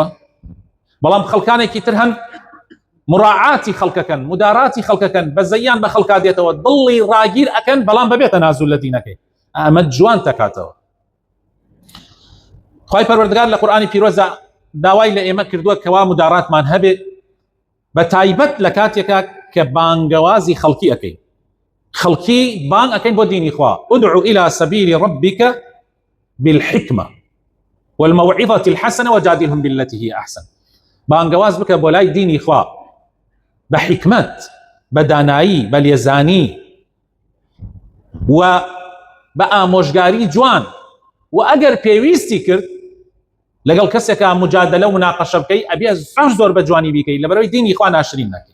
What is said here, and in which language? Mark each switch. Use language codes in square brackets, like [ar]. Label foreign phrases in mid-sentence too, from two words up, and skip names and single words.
[ckb] بەڵام خەڵکانێکی تر هەن مراعاتی خەڵکەکەن، مداراتی خەڵکەکەن، بەزەیان بە خەڵکا دێتەوە، دڵی ڕاگیر ئەکەن، بەڵام بەبێتە نازول لە دینەکەی. ئەمە جوان تەکاتەوە. خوای پەروەردگار لە قورئانی پیرۆزە داوای لە ئێمە کردووە کەوا مداراتمان هەبێ، بە تایبەت لە کاتێکە کە بانگەوازی خەڵکی ئەکەین. خەڵکی بانگ ئەکەین بۆ دینی خوا. [ar] ادعو إلى سبيل ربك بالحكمة والموعظة الحسنة وجادلهم بالتي هي أحسن. [ckb] بانگەواز بکە بۆ لای دینی خوا بە حکمت، بە دانایی، بە لێزانی و بە ئامۆژگاری جوان. و ئەگەر پێویستی کرد لەگەڵ کەسێکە مجادلە و مناقەشە بکەی، ئەبێ زۆر بە جوانی بیکەی، لەبەرەوەی دینی خوا ناشرین نەکەی.